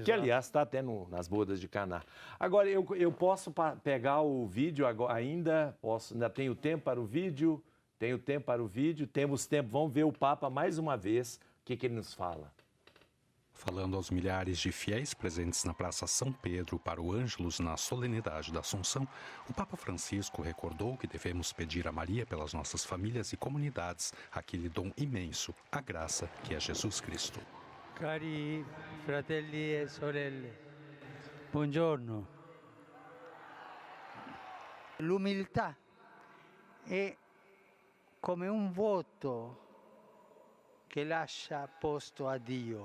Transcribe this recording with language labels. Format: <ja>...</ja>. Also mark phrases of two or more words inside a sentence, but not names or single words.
<pt>que aliás está até nas bodas de Caná. Agora, eu posso pegar o vídeo ainda tenho tempo para o vídeo, temos tempo, vamos ver o Papa mais uma vez, o que ele nos fala. Falando aos milhares de fiéis presentes na Praça São Pedro para o Ângelus na solenidade da Assunção, o Papa Francisco recordou que devemos pedir a Maria pelas nossas famílias e comunidades aquele dom imenso, a graça que é Jesus Cristo.</pt> <it>Cari fratelli e sorelle, buongiorno. L'umiltà è come un voto che lascia posto a Dio.</it>